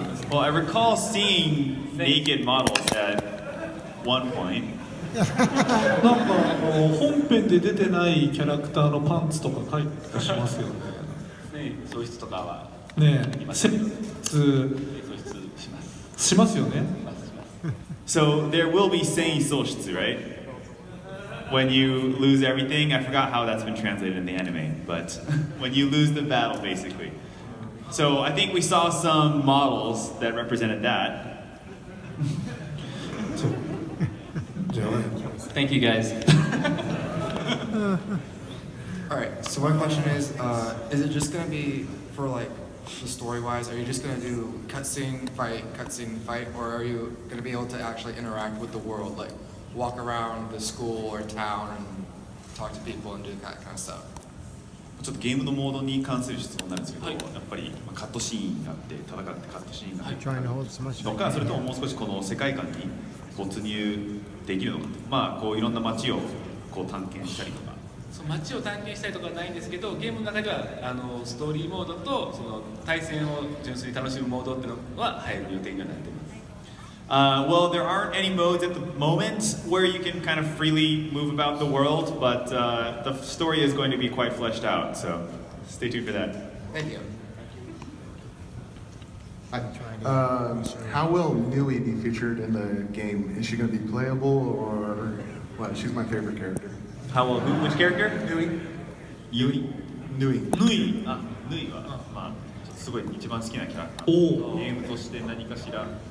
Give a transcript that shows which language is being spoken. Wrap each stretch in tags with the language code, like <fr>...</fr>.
<en>Well, I recall seeing naked models at one point.</en> <ja>なんか本編で出てないキャラクターのパンツとか書いたりしますよね。喪失とかはねえ、しますよね。</ja> <en>So there will be 繊維喪失, right? When you lose everything, I forgot how that's been translated in the anime, but when you lose the battle, basically. So I think we saw some models that represented that. Thank you guys. Alright, so my question is it just going to be for like the story-wise, are you just going to do cutscene, fight, or are you going to be able to actually interact with the world, like walk around the school or town and talk to people and do that kind of stuff?</en> <ja>ちょっとゲームのモードに関する質問なんですけど、やっぱりカットシーンがあって戦ってカットシーンがあってとか、それとももう少しこの世界観に没入できるのかと、こういろんな街をこう探検したりとか。街を探検したりとかはないんですけど、ゲームの中ではストーリーモードとその対戦を純粋に楽しむモードっていうのは入る予定にはなっています。</ja> <en>Well, there aren't any modes at the moment where you can kind of freely move about the world, but the story is going to be quite fleshed out, so stay tuned for that. Thank you. How will Nui be featured in the game? Is she going to be playable or what? She's my favorite character. How will who? Which character? Nui. Nui. Nui. Nui.</en> <ja>ヌイはすごい一番好きなキャラクター。ゲームとして何かしら</ja>